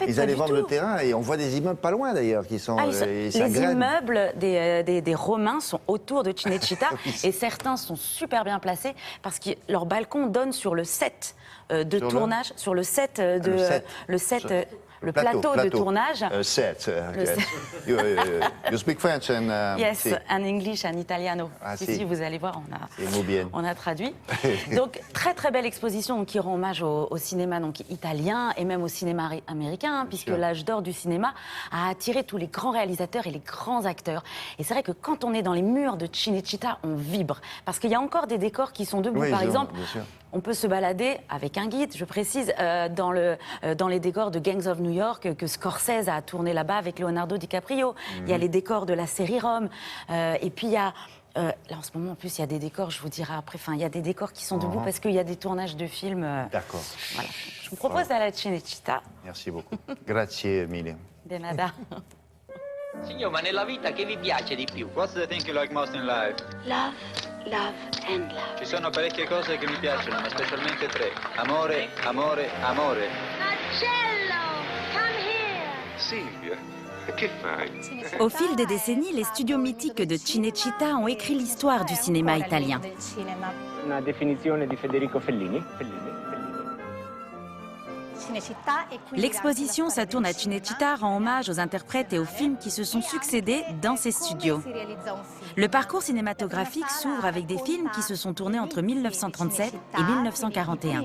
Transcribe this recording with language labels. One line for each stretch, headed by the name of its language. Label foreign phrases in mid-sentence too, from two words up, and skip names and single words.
French: ils allaient vendre le terrain et on voit des immeubles pas loin d'ailleurs qui sont. Les immeubles des Romains sont autour de Cinecittà et certains sont super bien placés parce que leur balcon donne sur le set de tournage, sur le set de le plateau de tournage.
English: Set. You speak French and yes,
Italian: si.
English: and English and Italiano.
Italian: Si,
French: vous allez voir, on a traduit. Donc très très belle exposition qui rend hommage au cinéma italien et même au cinéma américain, puisque l'âge d'or du cinéma a attiré tous les grands réalisateurs et les grands acteurs. Et c'est vrai que quand on est dans les murs de Cinecittà, on vibre parce qu'il y a encore des décors qui sont debout. Par exemple, on peut se balader avec un guide, je précise, dans les décors de Gangs of New York que Scorsese a tourné là-bas avec Leonardo DiCaprio. Il y a les décors de la série Rome. Et puis il y a... là, en ce moment, en plus, il y a des décors, je vous dirai après, il y a des décors qui sont debout parce qu'il y a des tournages de films. D'accord. Voilà. Je vous propose d'aller à Cinecittà. Merci beaucoup.
Italian: Grazie mille.
Spanish: De nada.
Italian: Signor, ma nella vita che vi piace di più?
English: What do you think you like most in life? Love, love and love.
Italian: Ci sono parecchie cose che mi piacciono, ma specialmente tre. Amore, amore, amore.
English: Marcello, come here.
Italian: Silvia, che fai?
French: Au fil des décennies, les studios mythiques de Cinecittà ont écrit l'histoire du cinéma italien.
Italian: Una definizione di Federico Fellini.
French: L'exposition Ça tourne à Cinecittà rend hommage aux interprètes et aux films qui se sont succédés dans ces studios. Le parcours cinématographique s'ouvre avec des films qui se sont tournés entre 1937 et 1941.